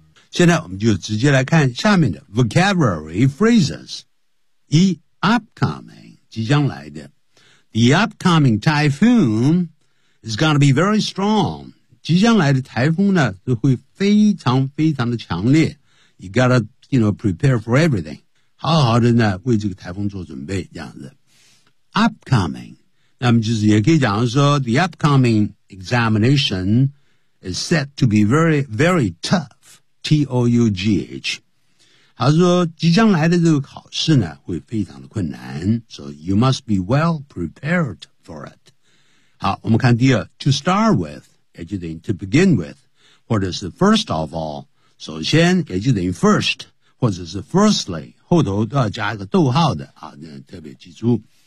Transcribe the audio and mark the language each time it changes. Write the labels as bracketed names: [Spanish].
[Chinese] 现在我们就直接来看下面的 vocabulary phrases. 一 upcoming, 即将来的。 [English] The upcoming typhoon is going to be very strong. [Chinese] 即将来的台风呢就会非常非常的强烈。 [English] You got to, you know, prepare for everything. [Chinese] 好好的呢为这个台风做准备这样子。 [English] Upcoming, [Chinese] 那么就是也可以讲说 [English] the upcoming examination is set to be very, very tough. [Chinese] T-O-U-G-H 他说即将来的这个考试呢会非常的困难 [English] So you must be well prepared for it [Chinese] 好我们看第二 To start with 也就等于 to begin with 或者是 first of all 首先也就等于 first 或者是 firstly 后头都要加一个逗号的啊，特别记住